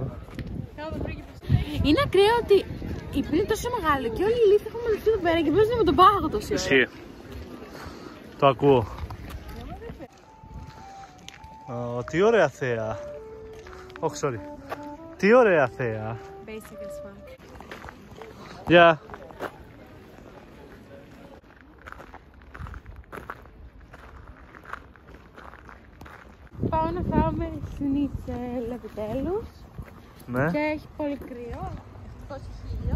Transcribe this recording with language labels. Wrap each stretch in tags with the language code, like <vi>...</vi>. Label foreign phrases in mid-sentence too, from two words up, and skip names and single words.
<el>Είναι ακραίο ότι η πύλη είναι τόσο μεγάλη και όλοι οι λύθοι έχουν μαζευτεί εδώ πέρα και παίζουν με τον πάγο τόση ώρα. Ισχύει. Το ακούω. Τι ωραία θέα. Όχι, sorry. Τι ωραία θέα.</el> <en>Basic as fuck.</en> <el>Γεια. Πάω να φάμε σνίτσελ επιτέλους. Ναι. Και έχει πολύ κρύο. Έχει χίλιο.</el>